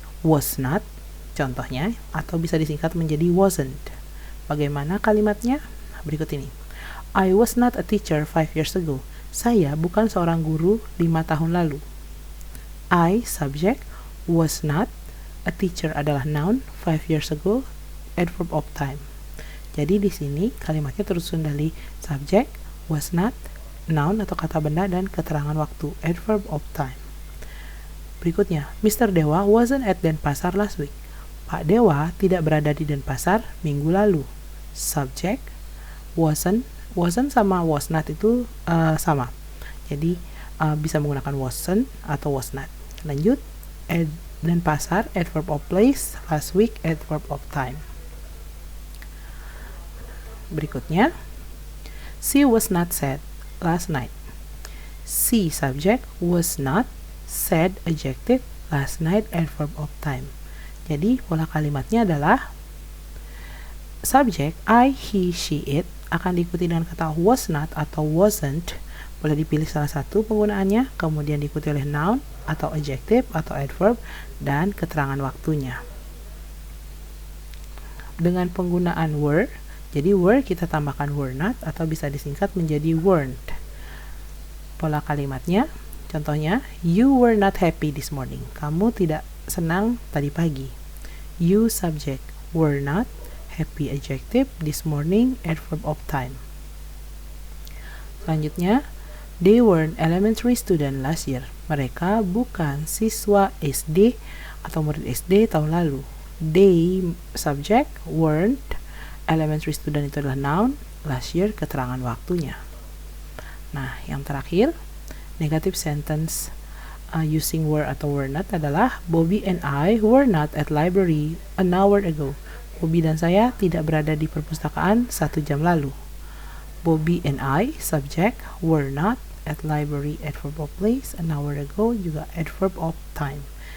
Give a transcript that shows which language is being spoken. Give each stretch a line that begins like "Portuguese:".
Indonesian: Was not, contohnya, atau bisa disingkat menjadi wasn't. Bagaimana kalimatnya? Berikut ini.
English: I was not a teacher 5 years ago.
Indonesian: Saya bukan seorang guru 5 tahun lalu.
English: I, subject, was not, a teacher adalah noun, 5 years ago, adverb of time.
Indonesian: Jadi di sini kalimatnya tersusun dari subject, was not, noun atau kata benda, dan keterangan waktu, adverb of time. Berikutnya, Mr.
English: Dewa wasn't at Denpasar last week.
Indonesian: Pak Dewa tidak berada di Denpasar minggu lalu. Subject, wasn't sama was not itu sama. Jadi bisa menggunakan wasn't atau was not. Lanjut, Denpasar, adverb of place, last week, adverb of time. Berikutnya,
English: she was not sad last night. She, subject, was not, sad, adjective, last night, adverb of time.
Indonesian: Jadi pola kalimatnya adalah subject I, he, she, it akan diikuti dengan kata was not atau wasn't. Boleh dipilih salah satu penggunaannya, kemudian diikuti oleh noun atau adjective atau adverb dan keterangan waktunya. Dengan penggunaan were, jadi were kita tambahkan were not atau bisa disingkat menjadi weren't. Pola kalimatnya, contohnya,
English: you were not happy this morning.
Indonesian: Kamu tidak senang tadi pagi.
English: You, subject, were not, happy, adjective, this morning, adverb of time. Selanjutnya, they weren't elementary student last year.
Indonesian: Mereka bukan siswa SD atau murid SD tahun lalu.
English: They, subject, weren't, elementary student itu adalah noun, last year,
Indonesian: keterangan waktunya. Nah, yang terakhir,
English: negative sentence using were atau were not adalah Bobby and I were not at library an hour ago.
Indonesian: Bobby dan saya tidak berada di perpustakaan 1 jam lalu.
English: Bobby and I, subject, were not at library, adverb of place, an hour ago, juga adverb of time.